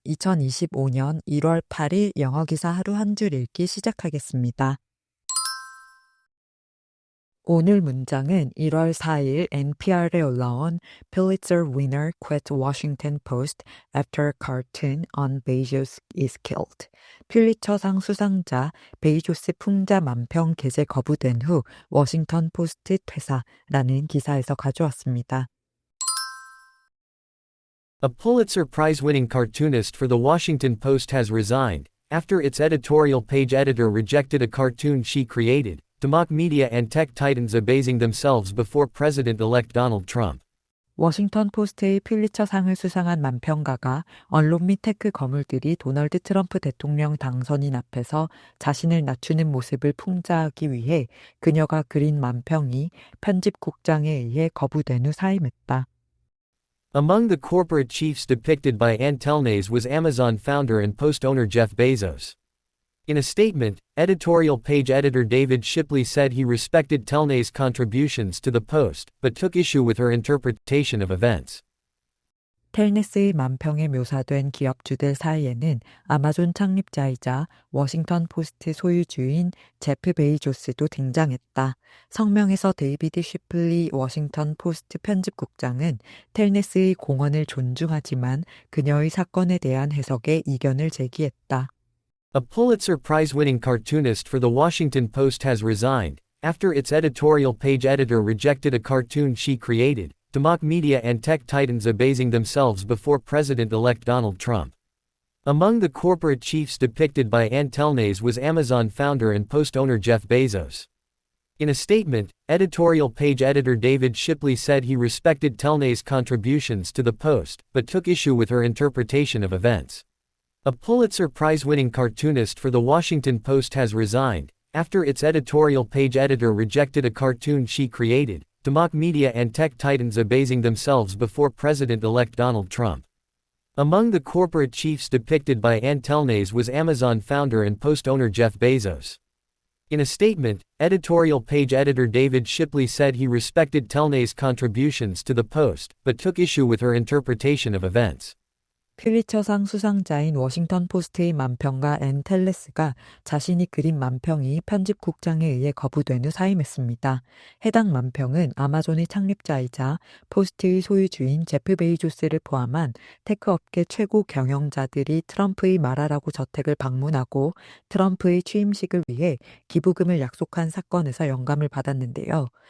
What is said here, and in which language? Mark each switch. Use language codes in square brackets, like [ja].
[ko] 2025년 1월 8일 영어 기사 하루 한 줄 읽기 시작하겠습니다. 오늘 문장은 1월 4일 NPR에 올라온 [en] Pulitzer winner quit Washington Post after cartoon on Bezos is killed. [ko] 퓰리처상 수상자 베이조스 풍자 만평 게재 거부된 후 워싱턴 포스트 퇴사라는 기사에서 가져왔습니다. [en] A Pulitzer Prize-winning cartoonist for The Washington Post has resigned, after its editorial page editor rejected a cartoon she created, to mock media and tech titans abasing themselves before President-elect Donald Trump. [ko] 워싱턴 포스트의 퓰리처상을 수상한 만평가가 언론 및 테크 거물들이 도널드 트럼프 대통령 당선인 앞에서 자신을 낮추는 모습을 풍자하기 위해 그녀가 그린 만평이 편집국장에 의해 거부된 후 사임했다. [en] Among the corporate chiefs depicted by Ann Telnaes was Amazon founder and Post owner Jeff Bezos. In a statement, editorial page editor David Shipley said he respected Telnaes' contributions to the Post, but took issue with her interpretation of events. [ko] 텔네스의 만평에 묘사된 기업주들 사이에는 아마존 창립자이자 워싱턴 포스트 소유주인 제프 베이조스도 등장했다. 성명에서 데이비드 쉬플리 워싱턴 포스트 편집국장은 텔네스의 공헌을 존중하지만 그녀의 사건에 대한 해석에 이견을 제기했다. [en] A Pulitzer Prize-winning cartoonist for The Washington Post has resigned, after its editorial page editor rejected a cartoon she created, to mock media and tech titans abasing themselves before President-elect Donald Trump. Among the corporate chiefs depicted by Ann Telnaes was Amazon founder and Post owner Jeff Bezos. In a statement, editorial page editor David Shipley said he respected Telnaes' contributions to the Post, but took issue with her interpretation of events. A Pulitzer Prize-winning cartoonist for The Washington Post has resigned, after its editorial page editor rejected a cartoon she created, to mock media and tech titans abasing themselves before President-elect Donald Trump. Among the corporate chiefs depicted by Ann Telnaes was Amazon founder and Post owner Jeff Bezos. In a statement, editorial page editor David Shipley said he respected Telnaes' contributions to the Post, but took issue with her interpretation of events. [ko] 퓰리처상 수상자인 워싱턴 포스트의 만평가 앤 텔레스가 자신이 그린 만평이 편집국장에 의해 거부된 후 사임했습니다. 해당 만평은 아마존의 창립자이자 포스트의 소유주인 제프 베이조스를 포함한 테크업계 최고 경영자들이 트럼프의 말하라고 저택을 방문하고 트럼프의 취임식을 위해 기부금을 약속한 사건에서 영감을 받았는데요.